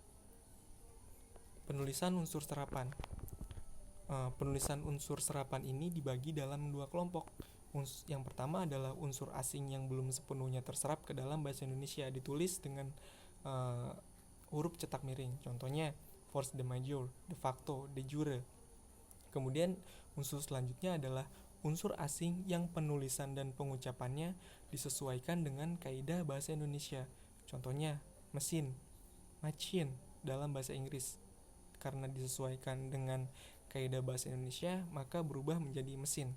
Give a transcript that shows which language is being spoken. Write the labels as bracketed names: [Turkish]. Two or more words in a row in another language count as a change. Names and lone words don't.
[Indonesian] Penulisan unsur serapan. Penulisan unsur serapan ini dibagi dalam dua kelompok. Yang pertama adalah unsur asing yang belum sepenuhnya terserap ke dalam bahasa Indonesia, ditulis dengan huruf cetak miring. Contohnya [French] force de majeure, [Latin] de facto, de jure. [Indonesian] Kemudian unsur selanjutnya adalah unsur asing yang penulisan dan pengucapannya disesuaikan dengan kaidah bahasa Indonesia. Contohnya mesin, machine dalam bahasa Inggris. Karena disesuaikan dengan kaidah bahasa Indonesia, maka berubah menjadi mesin.